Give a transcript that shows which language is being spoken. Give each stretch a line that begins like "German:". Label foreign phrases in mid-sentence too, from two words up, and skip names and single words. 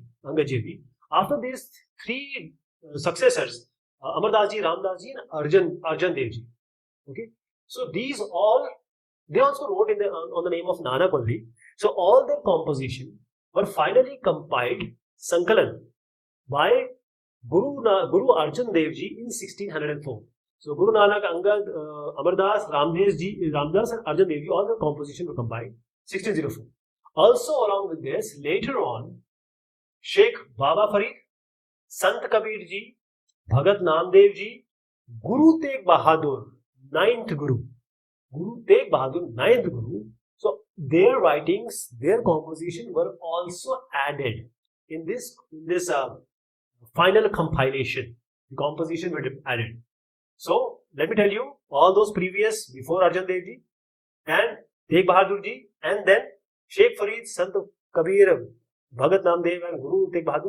English: After these three successors, Amardas Ji, Ramdas Ji, and Arjan Dev Ji. Okay. So these all, they also wrote on the name of Nanak only. So all their composition were finally compiled, Sankalan, by Guru Arjan Dev Ji in 1604. So Guru Nanak, Angad, Amardas, Ramdas and Arjan Dev Ji, all the composition were compiled 1604. Also along with this, later on, Sheikh Baba Farid, Sant Kabir Ji, Bhagat Namdev Ji, Guru Tegh Bahadur, 9th Guru. Guru Tegh Bahadur, 9th Guru. So their writings, their composition were also added in this final compilation. The composition were added. So let me tell you all those previous before Arjan Dev Ji and Tegh Bahadur Ji and then Sheikh Farid, Sant Kabir, Bhagat Namdev and Guru Tegh Bahadur.